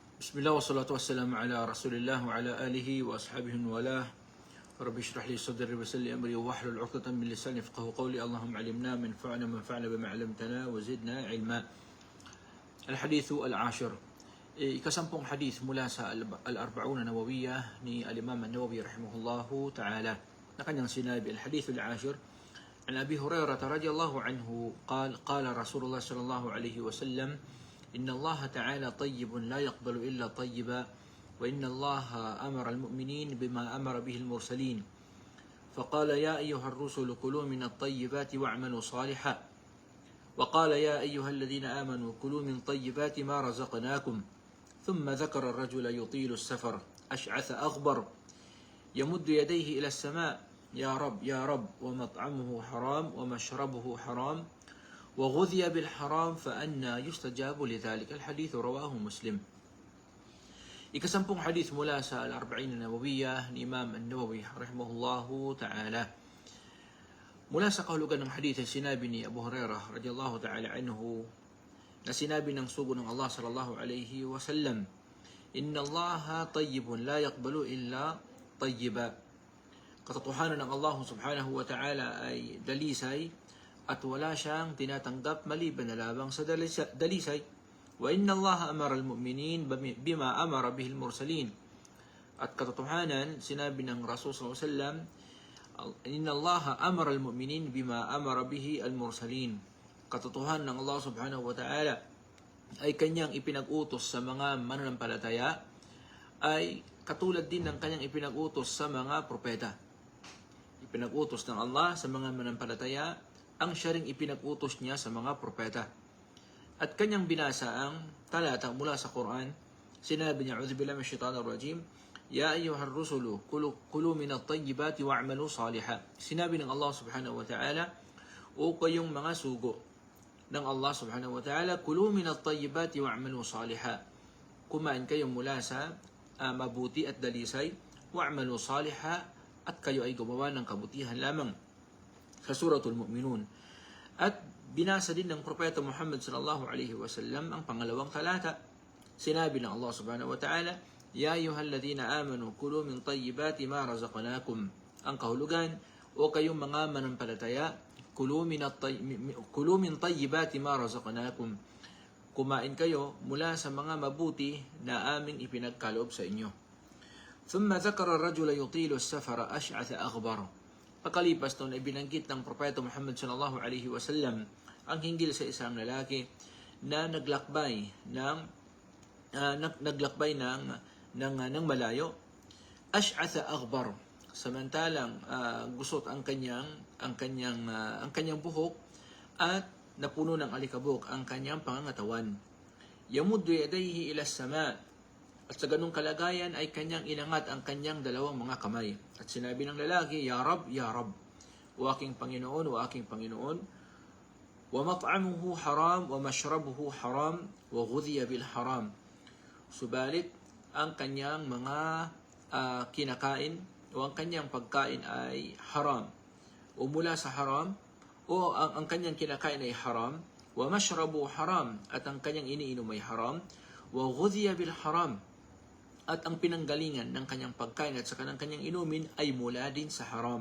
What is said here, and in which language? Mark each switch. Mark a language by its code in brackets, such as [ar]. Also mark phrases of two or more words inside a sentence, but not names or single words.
[ar] بسم الله والصلاة والسلام على رسول الله وعلى آله وأصحابه ومن والاه. رب اشرح لي صدري ويسر لي أمري واحلل عقدة من لساني يفقهوا قولي. اللهم علمنا ما ينفعنا بما علمتنا وزدنا علما. الحديث العاشر. [tl] Ikasampung hadith mula sa al-arba'una nawawiyah ni al-Imam an-Nawawi [ar] رحمه الله تعالى. [tl] Na kanyang sinabi, [ar] الحديث العاشر عن أبي هريرة رضي الله عنه قال رسول الله صلى الله عليه وسلم إن الله تعالى طيب لا يقبل إلا طيبا وإن الله أمر المؤمنين بما أمر به المرسلين فقال يا أيها الرسل كلوا من الطيبات واعملوا صالحا وقال يا أيها الذين آمنوا كلوا من طيبات ما رزقناكم ثم ذكر الرجل يطيل السفر أشعث أغبر يمد يديه إلى السماء يا رب ومطعمه حرام ومشربه حرام وغذي بالحرام فأنى يستجاب لذلك. الحديث رواه مسلم. [tl] Ikasampung hadith mula sa al-arba'in nawawiyah ni Imam an-Nawawi [ar] رحمه الله تعالى. [tl] Mula sa kahulugan ng hadith ay sinabi ni Abu Hurairah [ar] رضي الله تعالى عنه [tl] na sinabi ng sugo ng Allah [ar] صلى الله عليه وسلم, إن الله طيب لا يقبل إلا طيبا. [tl] Katotohanan ng Allah [ar] سبحانه وتعالى [tl] ay dalisay at wala siyang tinatanggap maliban na lamang sa dalisay. [ar] وإن الله أمر المؤمنين بما أمر به المرسلين. [tl] At katotohanan, sinabi ng Rasul [ar] صلى الله عليه وسلم إن الله أمر المؤمنين بما أمر به المرسلين. [tl] Katotohanan ng Allah [ar] سبحانه وتعالى [tl] ay kanyang ipinag-utos sa mga mananampalataya ay katulad din ng kanyang ipinag-utos sa mga propeta. Ipinag-utos ng Allah sa mga mananampalataya ang siya ring ipinag-utos niya sa mga propeta. At kanyang binasa ang talata mula sa Quran. Sinabi niya, [ar] أعوذ بالله من الشيطان الرجيم, يا أيها الرسل كلوا من الطيبات واعملوا صالحا. [tl] Sinabi ng Allah [ar] سبحانه وتعالى, [tl] o kayong mga sugo ng Allah [ar] سبحانه وتعالى كلوا من الطيبات واعملوا صالحا. [tl] Kumain kayo mula sa mabuti at dalisay, [ar] واعملوا صالحا, [tl] at kayo ay gumawa ng kabutihan lamang. Sa Suratul Mu'minun. At binasa din ng Propeta Muhammad [ar] صلى الله عليه وسلم [tl] ang pangalawang talata. Sinabi ng [ar] الله سبحانه وتعالى يا أيها الذين آمنوا كلوا من طيبات ما رزقناكم. [tl] Ang kahulugan, o kayong mga manampalataya, [ar] كلوا من طيبات ما رزقناكم. [tl] Kumain kayo mula sa mga mabuti na aming ipinagkaloob sa inyo. [ar] ثم ذكر الرجل يطيل السفر أشعث أغبر. [tl] Pagkalipas noon ay binanggit ng Propeta Muhammad [ar] صلى الله عليه وسلم [tl] ang hinggil sa isang lalaki na naglakbay ng malayo. [ar] أشعث أغبر. [tl] Samantalang gusot ang kanyang buhok at napuno ng alikabok ang kanyang pangangatawan. [ar] يمد يديه إلى السماء'. [tl] At sa ganung kalagayan ay kanyang inangat ang kanyang dalawang mga kamay. At sinabi ng lalaki, [ar] يا رب, [tl] o aking Panginoon, [ar] ومطعمه حرام ومشربه حرام وغذي بالحرام. [tl] Subalit, ang kanyang mga kinakain, o ang kanyang pagkain ay haram, o mula sa haram, o ang kanyang kinakain ay haram, [ar] ومشربه حرام, [tl] at ang kanyang iniinom ay haram, [ar] وغذي بالحرام, [tl] at ang pinanggalingan ng kanyang pagkain at saka ng kanyang inumin ay mula din sa haram.